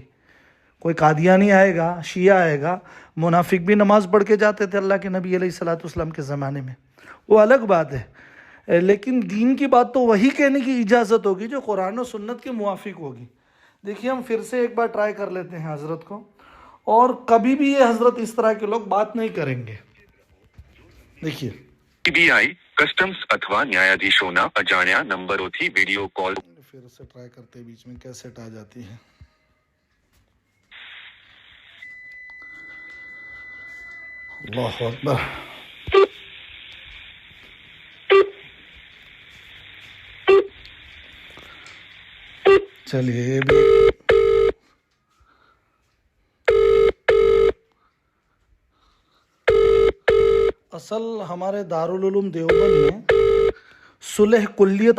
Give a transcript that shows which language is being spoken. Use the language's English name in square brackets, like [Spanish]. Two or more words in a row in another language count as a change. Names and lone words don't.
[Urdu] کوئی قادیانی آئے گا، شیعہ آئے گا، منافق بھی نماز پڑھ کے جاتے تھے اللہ کے نبی علیہ الصلوۃ والسلام کے زمانے میں، وہ الگ بات ہے. لیکن دین کی بات تو وہی کہنے کی اجازت ہوگی جو قرآن و سنت کے موافق ہوگی. دیکھیے ہم پھر سے ایک بار ٹرائی کر لیتے ہیں حضرت کو، اور کبھی بھی یہ حضرت اس طرح کے لوگ بات نہیں کریں گے. دیکھیے [Gujarati] CBI કસ્ટમ્સ અથવા ન્યાયાધીશોના અજાણ્યા નંબરોથી વિડીયો કોલ [Urdu] پھر سے ٹرائی کرتے بیچ میں کیسٹ آ جاتی ہے. اللہ اکبر. چلیے یہ بھی اصل ہمارے دارالعلوم دیوبند میں صلح کلیت